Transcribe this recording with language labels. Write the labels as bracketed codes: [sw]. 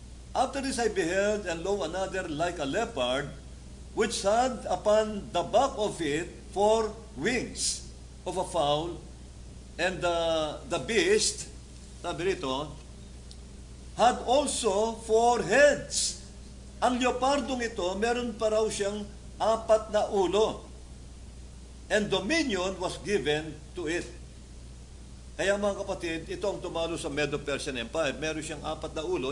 [en] After this I beheld, and lo, another like a leopard, which had upon the back of it 4 wings of a fowl, and the beast, [tl] sabi rito, [en] had also 4 heads. [tl] Ang leopardong ito, meron pa raw siyang 4 na ulo. [en] And dominion was given to it. [tl] Kaya mga kapatid, ito ang tumalo sa Medo-Persian Empire. Meron siyang 4 na ulo.